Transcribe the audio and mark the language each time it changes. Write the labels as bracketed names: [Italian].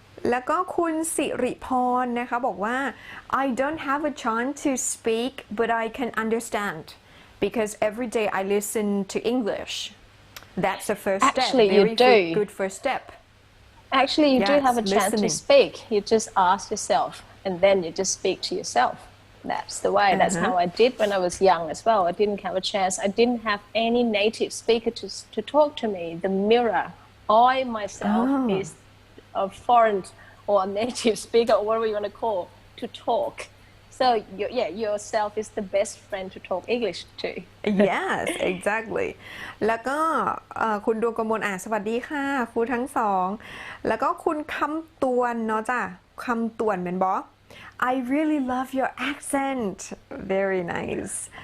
[Thai] แล้วก็คุณสิริพรนะคะบอกว่า [English] I don't have a chance to speak but I can understand because every day I listen to English that's the first step Actually you do good first step Actually you do have a chance to speak you just ask yourself and then you just speak to yourself that's the way that's how I did when I was young as well I didn't have a chance I didn't have any native speaker to talk to me the mirror I myself is a foreign or a native speaker or whatever you want to call to talk. So yourself is the best friend to talk English to. Yes, exactly. [Thai] แล้วก็คุณดวงกมลสวัสดีค่ะครูทั้งสองแล้วก็คุณคำตวนเนาะจ้ะคำตวนเป็นบอ [English] I really love your accent. Very nice.